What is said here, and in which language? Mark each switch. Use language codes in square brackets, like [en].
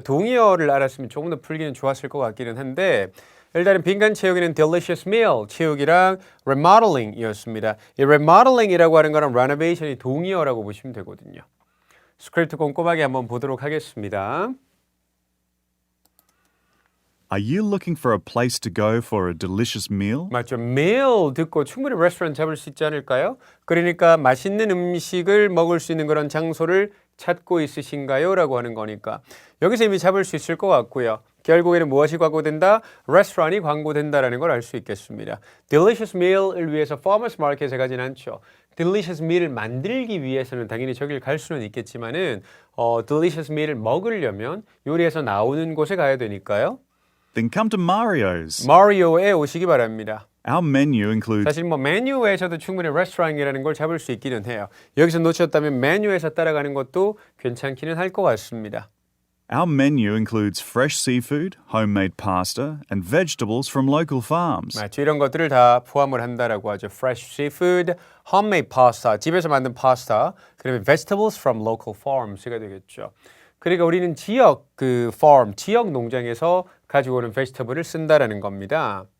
[ko] 동의어를 알았으면 조금 더 풀기는 좋았을 것 같기는 한데 일단은 빈칸 채우기는 delicious meal 채우기랑 remodeling이었습니다. 이 remodeling이라고 하는 거랑 renovation이 동의어라고 보시면 되거든요. 스크립트 꼼꼼하게 한번 보도록 하겠습니다. [en] Are you looking for a place to go for a delicious meal? [ko] 맞죠. meal 듣고 충분히 레스토랑 잡을 수 있지 않을까요? 그러니까 맛있는 음식을 먹을 수 있는 그런 장소를 찾고 있으신가요? 라고 하는 거니까 여기서 이미 잡을 수 있을 것 같고요. 결국에는 무엇이 광고된다? 레스토랑이 광고된다라는 걸 알 수 있겠습니다. delicious meal을 위해서 farmers market에 가진 않죠. delicious meal을 만들기 위해서는 당연히 저길 갈 수는 있겠지만은 delicious meal을 먹으려면 요리에서 나오는 곳에 가야 되니까요. [en] Then come to Mario's. [ko] 마리오에 오시기 바랍니다. [en] Our menu includes [ko] 사실 메뉴에서도 충분히 레스토랑이라는 걸 잡을 수 있기는 해요. 여기서 놓쳤다면 메뉴에서 따라가는 것도 괜찮기는 할 것 같습니다. [en] Our menu includes fresh seafood, homemade pasta, and vegetables from local farms. [ko] 맞죠. 이런 것들을 다 포함을 한다라고 하죠. [en] Fresh seafood, homemade pasta, [ko] 집에서 만든 파스타, 그다음에 [en] vegetables from local farms가 되겠죠. [ko] 그러니까 우리는 지역 farm, 지역 농장에서 가지고 오는 vegetable을 쓴다라는 겁니다.